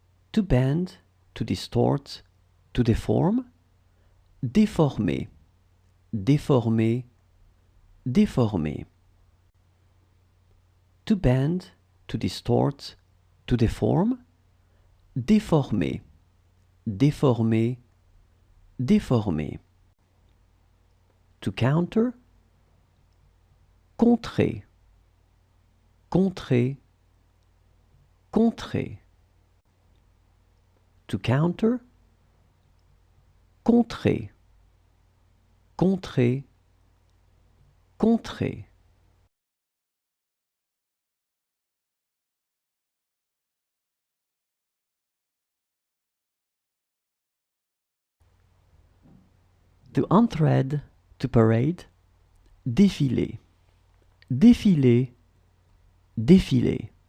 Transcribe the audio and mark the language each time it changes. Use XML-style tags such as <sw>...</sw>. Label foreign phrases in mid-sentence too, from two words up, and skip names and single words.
<en>To bend, to distort, to deform.</en> <fr>Déformer, déformer, déformer.</fr> <en>To bend, to distort, to deform.</en> <fr>Déformer, déformer, déformer.</fr> <en>To counter.</en> <fr>Contrer, contrer, contrer.</fr> <en>To counter.</en> <fr>Contrer, contrer, contrer.</fr> <en>To unthread, to parade.</en> <fr>Défiler, défiler, défiler.</fr>